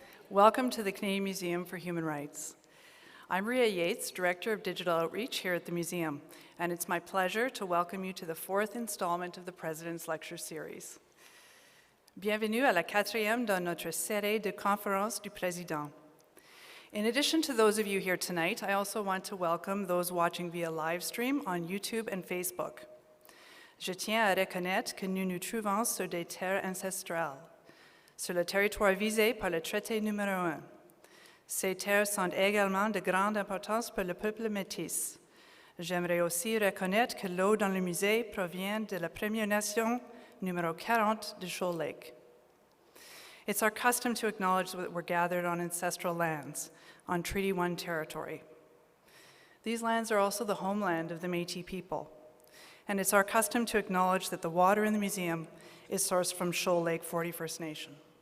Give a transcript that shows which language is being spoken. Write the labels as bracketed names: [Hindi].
[English] Welcome to the Canadian Museum for Human Rights. I'm Rhea Yates, Director of Digital Outreach here at the Museum, and it's my pleasure to welcome you to the fourth installment of the President's Lecture Series. [French] Bienvenue à la quatrième dans notre série de conférences du président. [English] In addition to those of you here tonight, I also want to welcome those watching via live stream on YouTube and Facebook. [French] Je tiens à reconnaître que nous nous trouvons sur des terres ancestrales, sur le territoire visé par le traité numéro 1. Ces terres sont également de grande importance pour le peuple métis. J'aimerais aussi reconnaître que l'eau dans le musée provient de la Première Nation numéro 40 de Shoal Lake. [English] It's our custom to acknowledge that we're gathered on ancestral lands, on Treaty 1 territory. These lands are also the homeland of the Métis people, and it's our custom to acknowledge that the water in the museum is sourced from Shoal Lake 41st Nation.